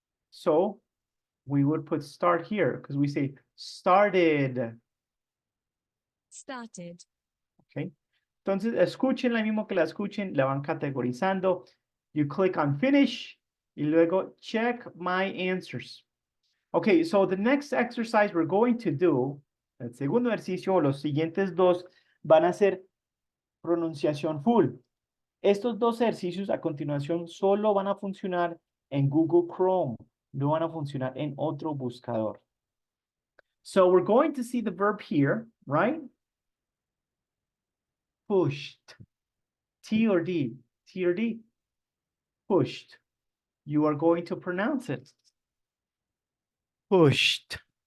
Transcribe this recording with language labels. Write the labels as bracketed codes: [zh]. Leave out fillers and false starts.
[en] So, we would put start here because we say started. Started. Okay. [es] Entonces, escúchenla mismo que la escuchen, la van categorizando. [en] You click on finish [es] y luego [en] check my answers. Okay, so the next exercise we're going to do, [es] el segundo ejercicio, los siguientes dos van a ser pronunciación full. Estos dos ejercicios a continuación solo van a funcionar en Google Chrome, no van a funcionar en otro buscador. [en] So we're going to see the verb here, right? Pushed. T or D? T or D? Pushed. You are going to pronounce it. Pushed.